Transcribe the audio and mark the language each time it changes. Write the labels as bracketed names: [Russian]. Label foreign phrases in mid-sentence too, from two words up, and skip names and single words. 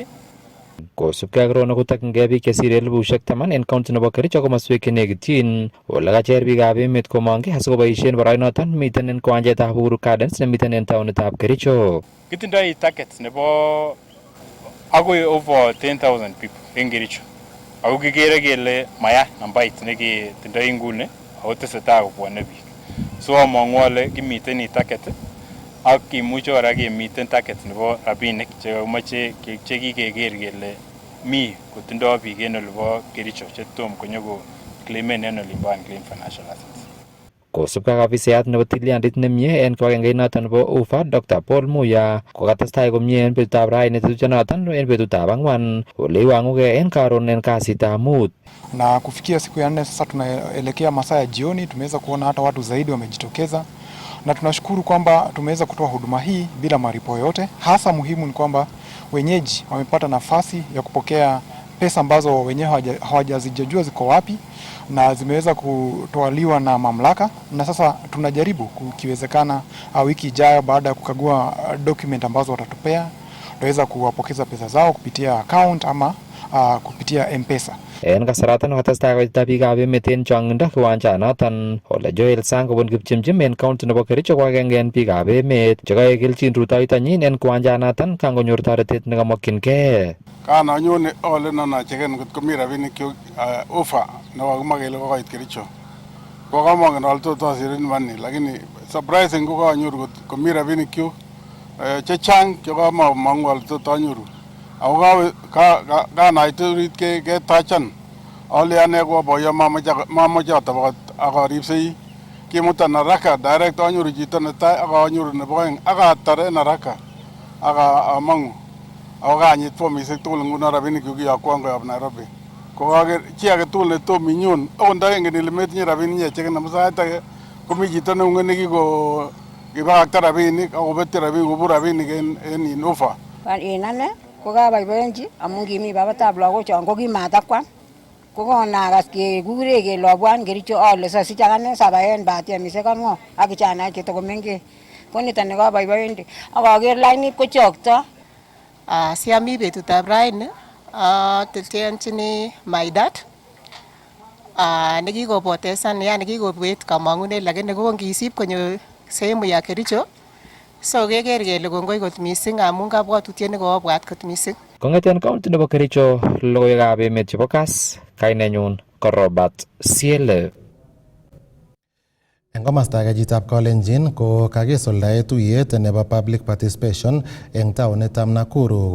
[Kalenjin] Kosubkei ak Rono kotokyingei biik chesire 10,000 en county nebo Kericho komoswek chenekityin ole kacher biikab emet komongkei asikoboisien boroinoton miten en kiwanjetab Uhuru Gardens nemiten en taonitab Kericho. Kitindoi target nebo akoi [English] over 10,000 people [Kalenjin] en Kericho. Ako kikere kele maya nambait neketindoi nguni ako tesetai kobwone biik. So among'u ale kimiten target ak kimuche kora kemiten target nebo rabinik chemoche chekikeker kele mi kotindoi biik en olibo Kericho chetom konyoko claimen en olimbo Unclaimed Financial Assets. Kosubkei ak afisayat nebo tilyandit nemie en kibagengeinoton nebo UFA Dr. Paul Muya kokatestai komie en betutab raini tetutienoton en betutab ang'wan ole iwang'ugei en karon en kasitab mut. [Swahili] Na kufikia siku ya 4 sasa tunaelekea masaa ya jioni, tumeweza kuona hata watu zaidi wamejitokeza na tunashukuru kwamba tumeweza kutoa huduma hii bila malipo yote. Hasa muhimu ni kwamba wenyeji wamepata nafasi ya kupokea pesa ambazo wenyewe hawajazijua ziko wapi na zimeweza kutwaliwa na mamlaka, na sasa tunajaribu kukiwezekana wiki ijayo baada ya kukagua document ambazo watatupea tutaweza kuwapokeza pesa zao kupitia account ama kupitia M-Pesa. [Kalenjin] En kasaratan kotestai koitita biikab emet en chong'indo kiwanjanoton ole Joel Sang kobun kipchimchim en county nebo Kericho ko agenge en biikab emet chekoek kelchin rutoitonyin en kiwanjanoton kangonyor toretet nekamokyingei. Kananyone ole nanacheken ngot komi rabinikyuk offer nekakimwa kele kokoit Kericho. Ko kamongen ale tot asirin mani, lakini surprising ko kanyoru kot komi rabinikyuk chechang chekamamong'u ale tot anyoru. Ako kanait orit ketachan ale ane ko boyo mamoche atobot akaripsei kimutan haraka direct anyoru chito netai akanyoru nebo oeng akatar en haraka akamong'u ako kanyit fomisiek tugul nguno rabinikyuk kiyokwon koyob Nairobi. Ko kaker chi age tugul netom inyon akot ndaengen ile metinye rabinik icheken amu sait age komi chito neung'en nekibakakta rabinik akobetyo rabinik kobur rabinik en offer. En ane ko kaboiboenji amun kimi babatab lagochon ko kimatakwam ko konakas kekure kele obwan Kericho ale sosich akane sabaen batiemisiek ang'wan ak kijanaek chetakomengech ko niton nekaboiboendi ak aker lainit kochokto. Siami betutab raini atilteonchini [English] my dad [Kalenjin] nekikopotesan, yani kikobet kamang'unet, lakini ko ngisip konyo [Swahili] sehemu ya Kericho [Kalenjin] so keker kele kongoi kot mising amun kabwatutiet nekobwat kot mising. Kong'eten county nebo Kericho, logoiwekab emet chebo Kass, kainenyun ko Robert Siele. En komosta age chitab Kalenjin ko kakisuldae tuyet nebo [English] public participation [Kalenjin] eng taonitab Nakuru